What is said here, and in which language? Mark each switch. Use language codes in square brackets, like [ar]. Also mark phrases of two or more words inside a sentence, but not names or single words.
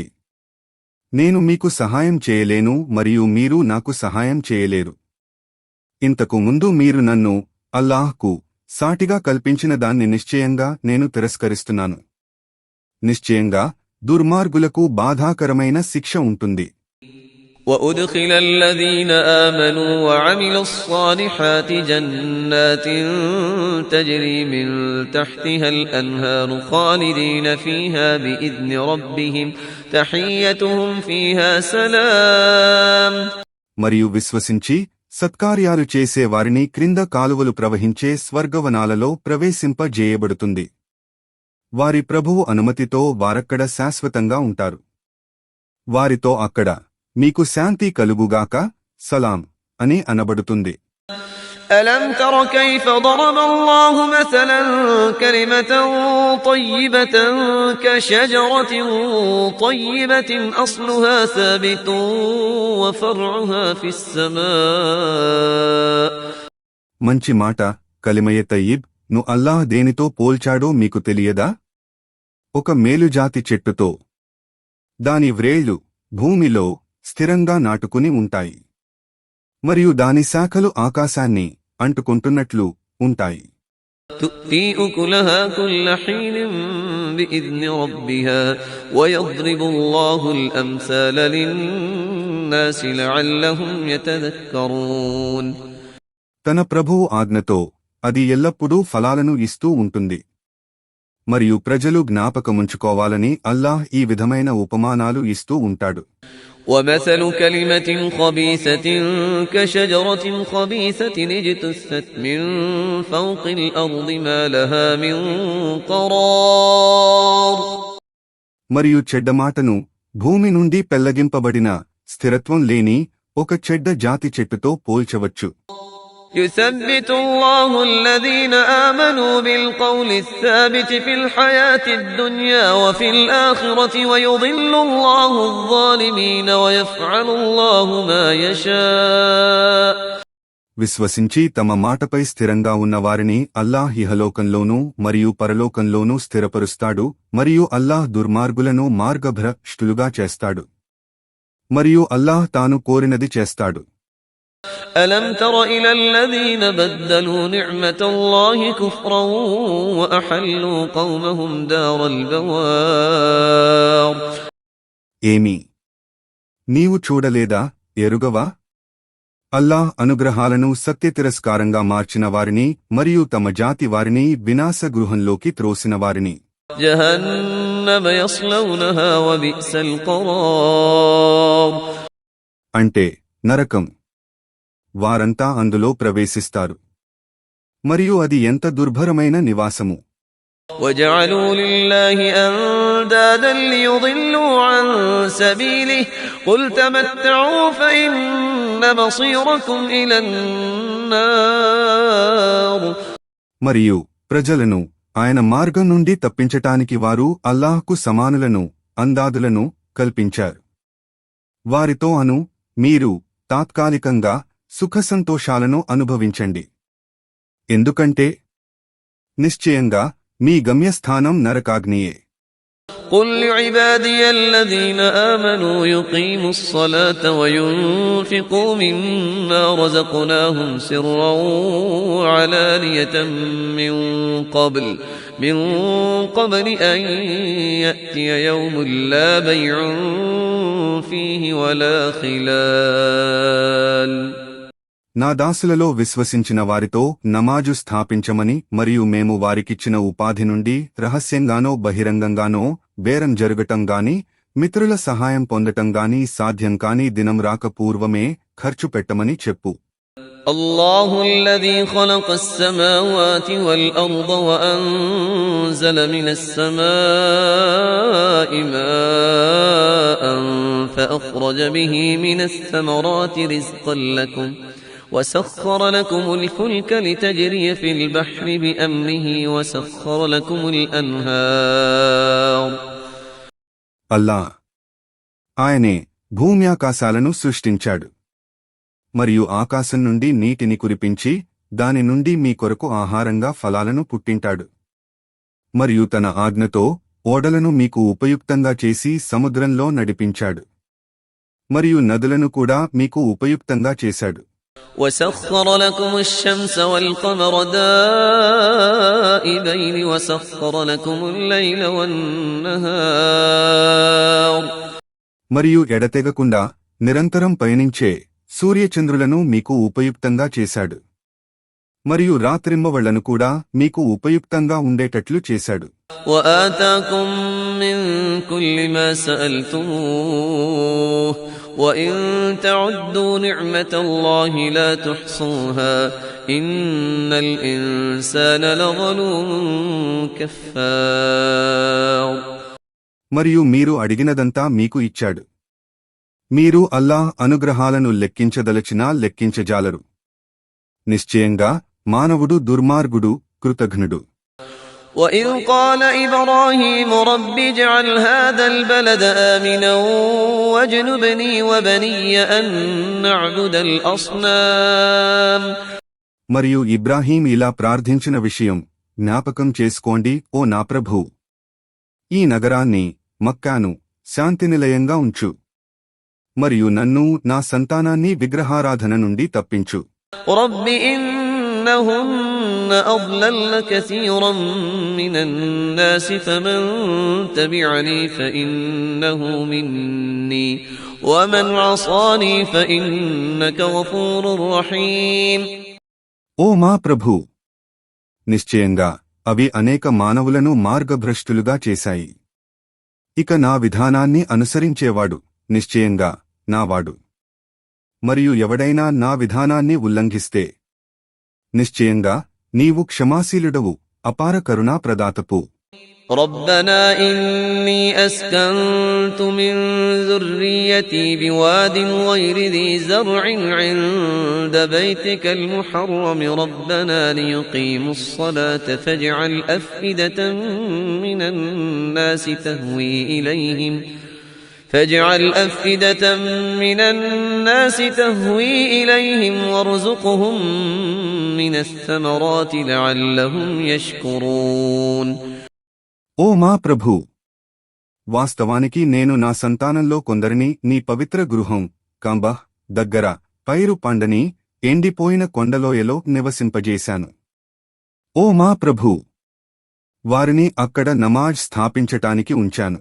[te] నేను మీకు సహాయం చేయలేను మరియు మీరు నాకు సహాయం చేయలేరు. ఇంతకు ముందు మీరు నన్ను అల్లాహ్కు సాటిగా కల్పించిన దాన్ని నిశ్చయంగా నేను తిరస్కరిస్తున్నాను. నిశ్చయంగా దుర్మార్గులకు బాధాకరమైన శిక్ష ఉంటుంది. [ar] وأدخل الذين آمنوا وعملوا الصالحات جنات تجري من تحتها الأنهار خالدين فيها بإذن ربهم تحيتهم فيها سلام. [te] మరియు విశ్వసించి సత్కార్యాలు చేసే వారిని క్రింద కాలువలు ప్రవహించే స్వర్గవనాలలో ప్రవేశింపజేయబడుతుంది. వారి ప్రభువు అనుమతితో వారక్కడ శాశ్వతంగా ఉంటారు. వారితో అక్కడ మీకు శాంతి కలుగుగాక, సలాం అని అనబడుతుంది. [ar] ألم تر كيف ضرب الله مثلا كلمة طيبة كشجرة طيبة أصلها ثابت وفرعها في السماء. [te] మంచి మాట [ar] كلمة طيبة [te] ను అల్లాహ్ దేనితో పోల్చాడో మీకు తెలియదా? ఒక మేలుజాతి చెట్టుతో. దాని వ్రేళ్లు భూమిలో స్థిరంగా నాటుకుని ఉంటాయి. మరియు దాని శాఖలు ఆకాశాన్ని అంటుకుంటున్నట్లు ఉంటాయి. [ar] تؤتي أكلها كل حين بإذن ربها ويضرب الله الأمثال للناس لعلهم يتذكرون. [te] తన ప్రభువు ఆజ్ఞతో అది ఎల్లప్పుడూ ఫలాలను ఇస్తూ ఉంటుంది. మరియు ప్రజలు జ్ఞాపకముంచుకోవాలని అల్లాహ్ ఈ విధమైన ఉపమానాలు ఇస్తూ ఉంటాడు. [ar] ومثل كلمة خبيثة كشجرة خبيثة اجتثت من فوق الأرض ما لها من قرار. [te] మరియు చెడ్డ మాటను భూమి నుండి పెళ్లగింపబడిన స్థిరత్వం లేని ఒక చెడ్డ జాతి చెట్టుతో పోల్చవచ్చు. [ar] يثبت الله الذين آمنوا بالقول الثابت في الحياة الدنيا وفي الآخرة ويضل الله الظالمين ويفعل الله ما يشاء. [te] విశ్వసించి తమ మాటపై స్థిరంగా ఉన్నవారిని అల్లాహ్ ఇహలోకంలోనూ మరియు పరలోకంలోనూ స్థిరపరుస్తాడు మరియు అల్లాహ్ దుర్మార్గులను మార్గభ్రష్టులుగా చేస్తాడు. మరియు అల్లాహ్ తాను కోరినది చేస్తాడు. [ar] ألم تر إلى الذين بدلوا نعمة الله كفرا وأحلوا قومهم دار البوار. [te] ఏమి నీవు చూడలేదా, ఎరుగవా? అల్లాహ్ అనుగ్రహాలను సత్యతిరస్కారంగా మార్చిన వారిని మరియు తమ జాతి వారిని వినాశగృహంలోకి త్రోసిన వారిని. [ar] جهنم يصلونها وبئس القرار. [te] అంటే నరకం. వారంతా అందులో ప్రవేశిస్తారు. మరియు అది ఎంత దుర్భరమైన నివాసము. [ar] وجعلوا لله أندادا ليضلوا عن سبيله قل تمتعوا فإن مصيركم إلى النار. [te] మరియు ప్రజలను ఆయన మార్గం నుండి తప్పించటానికి వారు అల్లాహ్కు సమానులను అందాదులను కల్పించారు. వారితో మీరు తాత్కాలికంగా సుఖసంతోషాలను అనుభవించండి. ఎందుకంటే నిశ్చయంగా మీ గమ్యస్థానం నరకాగ్నియే. [ar] قل لعبادي الذين آمنوا يقيموا الصلاة وينفقوا مما رزقناهم سرا وعلانية من قبل أن يأتي يوم لا بيع فيه ولا خلال. [te] నా దాసులలో విశ్వసించిన వారితో నమాజు స్థాపించమని మరియు మేము వారికిచ్చిన ఉపాధి నుండి రహస్యంగానో బహిరంగంగానో బేరం జరగటం గాని మిత్రుల సహాయం పొందటం గాని సాధ్యం కాని దినం రాక పూర్వమే ఖర్చు పెట్టమని చెప్పు. [ar] الله الذي خلق السماوات والأرض وأنزل من السماء ماء فأخرج به من الثمرات رزقا لكم وسخر لكم الفلك لتجري في البحر بأمره وسخر لكم الأنهار. [te] అల్లాహ్ ఆయనే భూమ్యాకాశాలను సృష్టించాడు మరియు ఆకాశం నుండి నీటిని కురిపించి దాని నుండి మీ కొరకు ఆహారంగా ఫలాలను పుట్టింటాడు. మరియు తన ఆజ్ఞతో ఓడలను మీకు ఉపయుక్తంగా చేసి సముద్రంలో నడిపించాడు. మరియు నదులను కూడా మీకు ఉపయుక్తంగా చేశాడు. [ar] وسخر لكم الشمس والقمر دائبين وسخر لكم الليل والنهار. [te] మరియు ఎడతెగకుండా నిరంతరం పయనించే సూర్యచంద్రులను మీకు ఉపయుక్తంగా చేశాడు. మరియు రాత్రింబవళ్లను కూడా మీకు ఉపయుక్తంగా ఉండేటట్లు చేశాడు. [ar] وآتاكم من كل ما سألتموه وإن تعدوا نعمة الله لا تحصوها إن الإنسان لظلوم كفار. [te] మరియు మీరు అడిగినదంతా మీకు ఇచ్చాడు. మీరు అల్లాహ్ అనుగ్రహాలను లెక్కించదలచినా లెక్కించజాలరు. నిశ్చయంగా మానవుడు దుర్మార్గుడు, కృతఘ్నుడు. [ar] وإذ قال إبراهيم رب اجعل هذا البلد آمنا واجنبني وبني أن نعبد الأصنام. [te] మరియు ఇబ్రాహీం ఇలా ప్రార్థించిన విషయం జ్ఞాపకం చేసుకోండి, ఓ నా ప్రభూ, ఈ నగరాన్ని, మక్కాను శాంతినిలయంగా ఉంచు, మరియు నన్ను, నా సంతానాన్ని విగ్రహారాధన నుండి తప్పించు. [ar] رب إنهن أضللن كثيرا من الناس فمن تبعني فإنه مني ومن عصاني فإنك غفور رحيم. [te] ఓ మా ప్రభూ, నిశ్చయంగా అవి అనేక మానవులను మార్గభ్రష్టులుగా చేశాయి. ఇక నా విధానాన్ని అనుసరించేవాడు నిశ్చయంగా నావాడు. మరియు ఎవడైనా నా విధానాన్ని ఉల్లంఘిస్తే నిశ్చయంగా నీవు క్షమాశీలుడవు, అపార కరుణా ప్రదాతపు. [ar] ربنا إني أسكنت من ذريتي بواد غير ذي زرع عند بيتك المحرم ربنا ليقيموا الصلاة فاجعل أفئدة من الناس تهوي إليهم وارزقهم من الثمرات لعلهم يشكرون. [te] ఓ మా ప్రభూ, వాస్తవానికి నేను నా సంతానంలో కొందరిని నీ పవిత్ర గృహం కంబహ్ దగ్గర పైరు పండని ఎండిపోయిన కొండలోయలో నివసింపజేశాను. ఓ మా ప్రభూ, వారిని అక్కడ నమాజ్ స్థాపించటానికి ఉంచాను.